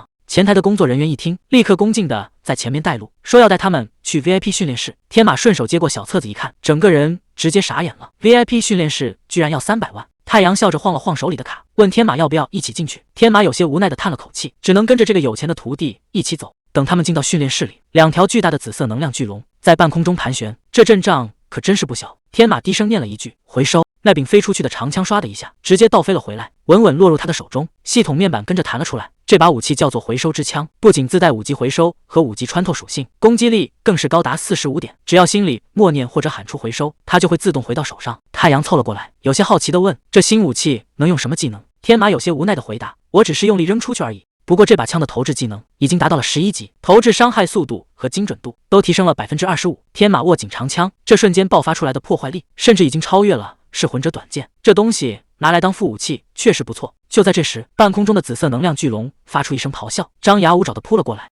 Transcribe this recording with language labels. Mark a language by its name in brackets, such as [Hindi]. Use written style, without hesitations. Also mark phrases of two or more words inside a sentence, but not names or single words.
[Chinese] 前台的工作人員一聽，立刻恭敬地在前面帶路，說要帶他們去 VIP 訓練室。天馬順手接過小冊子一看，整個人直接傻眼了。VIP 訓練室居然要300萬！太陽笑着晃了晃手裡的卡，問天馬要不要一起進去。天馬有些無奈地嘆了口氣，只能跟着這個有錢的徒弟一起走。等他們進到訓練室裡，2 條巨大的紫色能量巨龍在半空中盘旋，这阵仗可真是不小。天馬低聲念了一句回收，那柄飞出去的長槍唰的一下直接倒飛了回來，穩穩落入他的手中，系統面板跟着彈了出來。這把武器叫做回收之槍，不僅自帶5級回收和5級穿透屬性，攻擊力更是高達45點，只要心裡默念或者喊出回收，它就會自動回到手上。太陽湊了過來，有些好奇地問，這新武器能用什麼技能？天馬有些無奈地回答，我只是用力扔出去而已。不過這把槍的投掷技能已經達到了11級，投擲傷害速度和精準度都提升了25%。天馬握緊長槍，這瞬間爆發出來的破壞力甚至已經超越了噬魂者短劍，這東西拿來當副武器確實不錯。就在這時，半空中的紫色能量巨龍發出一聲咆哮，張牙舞爪地撲了過來。